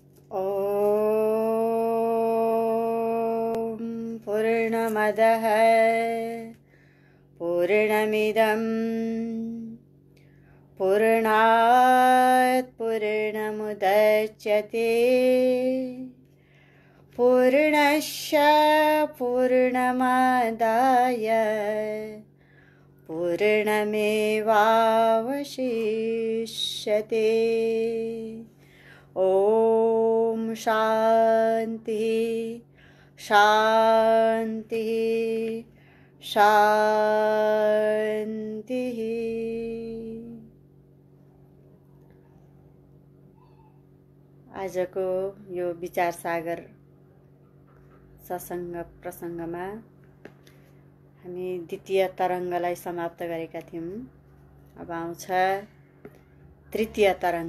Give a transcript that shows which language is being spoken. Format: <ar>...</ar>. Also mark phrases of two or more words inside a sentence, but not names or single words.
<sa>ॐ पूर्णमदः पूर्णमिदं पूर्णात् पूर्णमुदच्यते पूर्णस्य पूर्णमादाय पूर्णमेवावशिष्यते। ॐ शान्ति शान्ति शान्तिः।</sa> <ne>आजको यो विचार सागर सत्सङ्ग प्रसङ्गमा हामी द्वितीय तरङ्गलाई समाप्त गरेका थियौँ। अब आउँछ तृतीय तरङ्ग।</ne>